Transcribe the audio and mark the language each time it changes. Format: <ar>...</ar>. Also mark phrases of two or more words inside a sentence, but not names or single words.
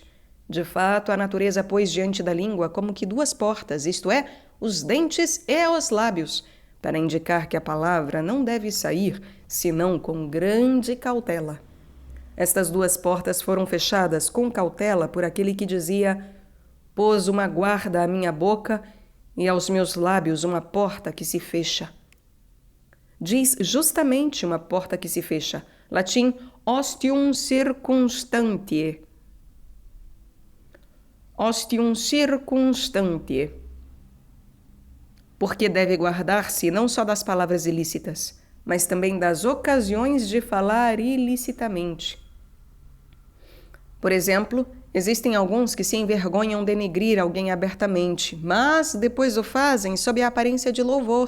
<pt>De fato, a natureza pôs diante da língua como que duas portas, isto é, os dentes e os lábios, para indicar que a palavra não deve sair, senão com grande cautela. Estas duas portas foram fechadas com cautela por aquele que dizia: pôs uma guarda à minha boca e aos meus lábios uma porta que se fecha. Diz justamente uma porta que se fecha. Latim,</pt> <la>ostium circumstantie. Ostium circumstantie.</la> <pt>Porque deve guardar-se não só das palavras ilícitas, mas também das ocasiões de falar ilicitamente. Por exemplo, existem alguns que se envergonham de denegrir alguém abertamente, mas depois o fazem sob a aparência de louvor.</pt>